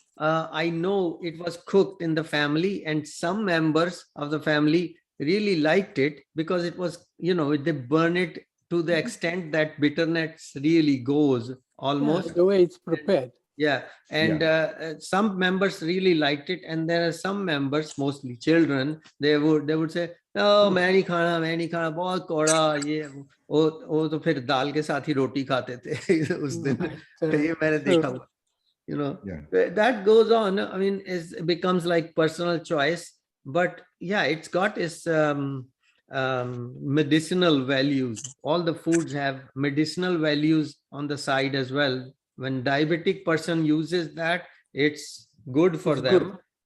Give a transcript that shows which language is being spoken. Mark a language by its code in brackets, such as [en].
[en] I know it was cooked in the family, and some members of the family really liked it because it was, they burn it to the extent that bitterness really goes almost. Yeah, the way it's prepared. Yeah, and some members really liked it, and there are some members, mostly children, they would say, "No, [hi] मैं नहीं खाना, बहुत कौड़ा ये वो तो फिर दाल के साथ ही रोटी खाते थे उस दिन." ये मैंने देखा हुआ, [en] that goes on. I mean, it becomes like personal choice, but yeah, it's got its medicinal values. All the foods have medicinal values on the side as well. When diabetic person uses that, it's good for them. Good.